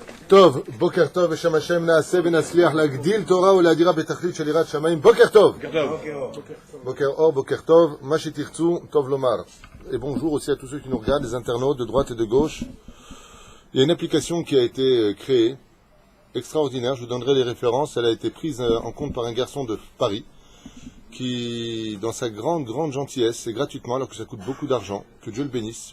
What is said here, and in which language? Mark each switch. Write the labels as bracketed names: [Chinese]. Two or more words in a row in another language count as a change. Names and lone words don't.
[Hebrew] טוב, בוקר טוב, בשם השם נעשה ונצליח להגדיל תורה ולהדירה בתכלית של יראת שמיים. בוקר טוב. בוקר אור, בוקר טוב, מה שתרצו, טוב לומר. [French] Et bonjour aussi à tous ceux qui nous regardent, les internautes de droite et de gauche. Il y a une application qui a été créée, extraordinaire, je vous donnerai les références. Elle a été prise en compte par un garçon de Paris qui, dans sa grande gentillesse, c'est gratuitement alors que ça coûte beaucoup d'argent, que Dieu le bénisse.